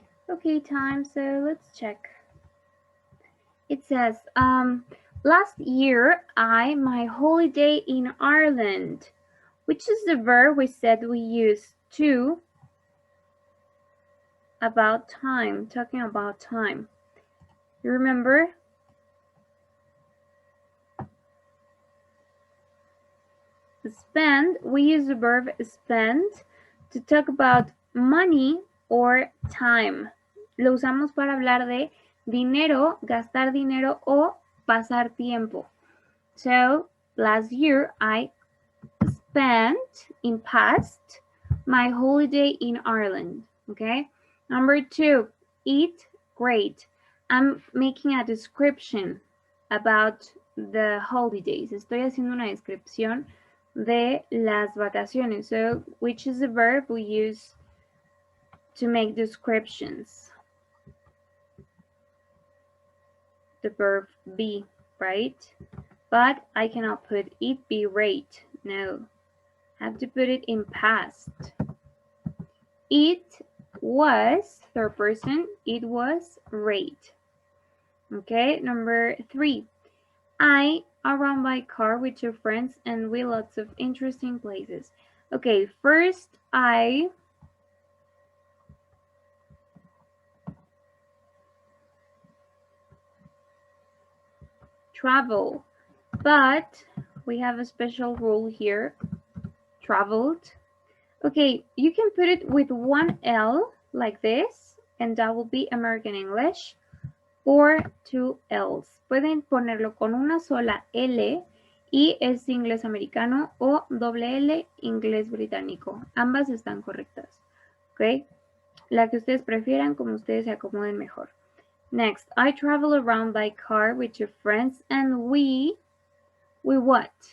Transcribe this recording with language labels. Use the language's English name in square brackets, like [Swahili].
[English] Okay, time, so let's check. It says, last year my holiday in Ireland, which is the verb we said we use to about time, talking about time. You remember? Spend, we use the verb spend to talk about money or time. [Spanish] Lo usamos para hablar de dinero, gastar dinero o pasar tiempo. [English] So, last year I spent in past my holiday in Ireland. Okay. Number 2, eat great. I'm making a description about the holidays. [Spanish] Estoy haciendo una descripción de las vacaciones. [English] So, which is the verb we use to make descriptions? The verb be, right? But I cannot put it be rate. No. I have to put it in past. It was, third person, it was rate. Okay, number 3. I around by car with 2 friends and we lots of interesting places. Okay, first I travel, but we have a special rule here. Traveled. Okay, you can put it with one L like this, and that will be American English, or 2 L's. [Spanish] Pueden ponerlo con una sola L y es inglés americano, o doble L, inglés británico. Ambas están correctas. Ok, la que ustedes prefieran, como ustedes se acomoden mejor. [English] Next, I travel around by car with 2 friends and we what?